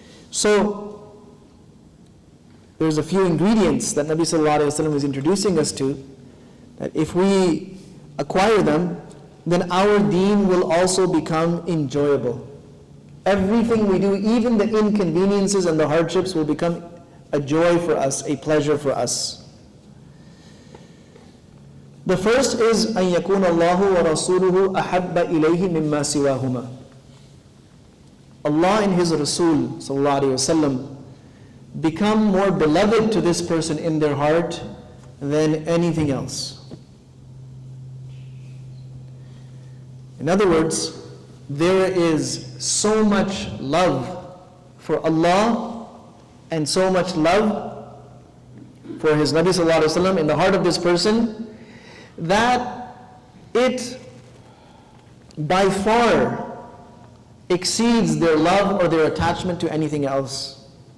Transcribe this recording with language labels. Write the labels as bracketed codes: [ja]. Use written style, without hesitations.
[en] So, there's a few ingredients that Nabi Sallallahu Alaihi Wasallam is introducing us to, that if we acquire them, then our deen will also become enjoyable. Everything we do, even the inconveniences and the hardships, will become a joy for us, a pleasure for us. The first is [ar] أن يكون الله ورسوله أحب إليه مما سواهما. [en] Allah and His Rasul sallallahu alaihi wasallam become more beloved to this person in their heart than anything else. In other words, there is so much love for Allah and so much love for His Nabi sallallahu alaihi wasallam in the heart of this person that it by far exceeds their love or their attachment to anything else.